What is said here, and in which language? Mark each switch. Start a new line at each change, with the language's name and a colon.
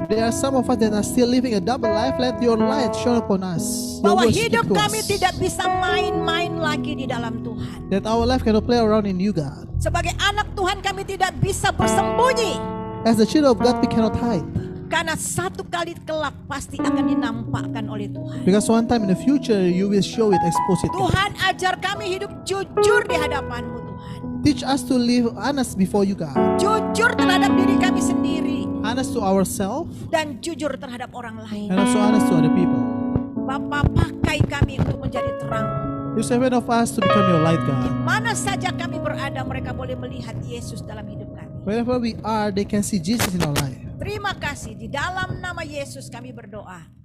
English: If there are some of us that are still living a double life, let your light shine upon us.
Indonesian: Bahwa hidup kami tidak bisa main-main lagi di dalam Tuhan.
English: That our life cannot play around in you, God.
Indonesian: Sebagai anak Tuhan kami tidak bisa bersembunyi.
English: As the children of God, we cannot hide.
Indonesian: Karena satu kali kelak pasti akan dinampakkan oleh Tuhan.
English: Because one time in the future, you will show it, expose it.
Indonesian: Tuhan, ajar kami hidup jujur di hadapan-Mu Tuhan.
English: Teach us to live honest before you, God.
Indonesian: Jujur terhadap diri kami sendiri.
English: Honest to ourselves.
Indonesian: Dan jujur terhadap orang lain.
English: And also honest to other people.
Indonesian: Bapa, pakai kami untuk menjadi terang.
English: Use every of us to become your light, God.
Indonesian: Di mana saja kami berada, mereka boleh melihat Yesus dalam hidup kami.
English: Wherever we are, they can see Jesus in our life.
Indonesian: Terima kasih. Di dalam nama Yesus kami berdoa.